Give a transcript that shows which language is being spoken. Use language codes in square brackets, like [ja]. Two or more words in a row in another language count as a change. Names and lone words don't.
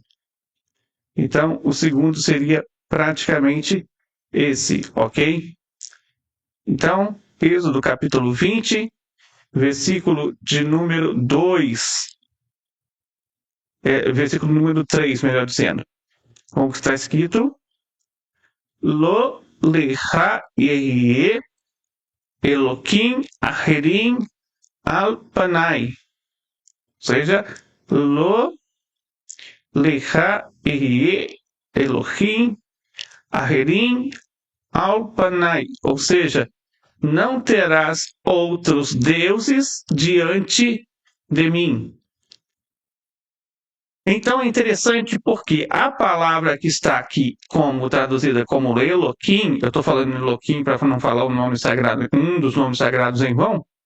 [pt] Então, o segundo seria praticamente esse, ok? Então, Êxodo capítulo 20, versículo de número 2, versículo número 3, melhor dizendo. Como está escrito? [he] לא לך יהיה אלוהים אחרים על פני. [pt] Ou seja, [he] לא לך יהיה אלוהים אחרים על פני. [pt] Ou seja, não terás outros deuses diante de mim. Então é interessante porque a palavra que está aqui como traduzida como Elohim, eu estou falando Elohim para não falar o nome sagrado, um dos nomes sagrados em vão.